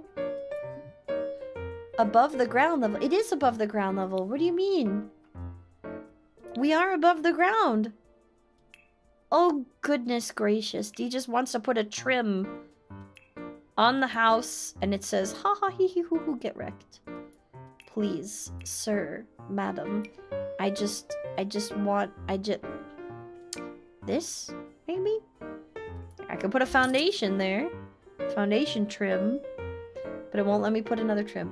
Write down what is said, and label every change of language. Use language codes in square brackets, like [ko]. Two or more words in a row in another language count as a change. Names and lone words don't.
[en] Above the ground level. It is above the ground level. What do you mean? We are above the ground. Oh, goodness gracious. D just wants to put a trim on the house, and it says, ha ha hee hee hoo hoo, get wrecked. Please, sir, madam, I just want, this, maybe? I could put a foundation there. Foundation trim. But it won't let me put another trim.